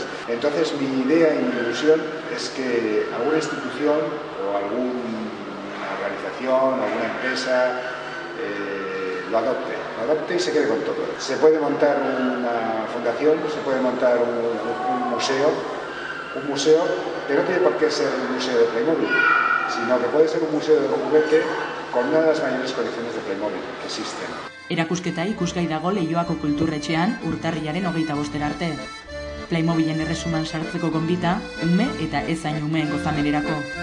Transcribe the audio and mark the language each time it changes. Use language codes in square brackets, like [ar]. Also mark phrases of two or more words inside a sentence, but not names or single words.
[es] Entonces mi idea y mi ilusión es que alguna institución o alguna organización, alguna empresa lo adopte y se quede con todo. Se puede montar una fundación, se puede montar un museo, pero no tiene por qué ser un museo de Playmobil, sino que puede ser un museo de juguete con una de las mayores colecciones de Playmobil que existen. [eu] Erakusketa ikusgai dago Leioako kulturretxean urtarrilaren 25 arte. Playmobilen erresuman sartzeko gonbita, ume eta ez hain umeen gozamenerako.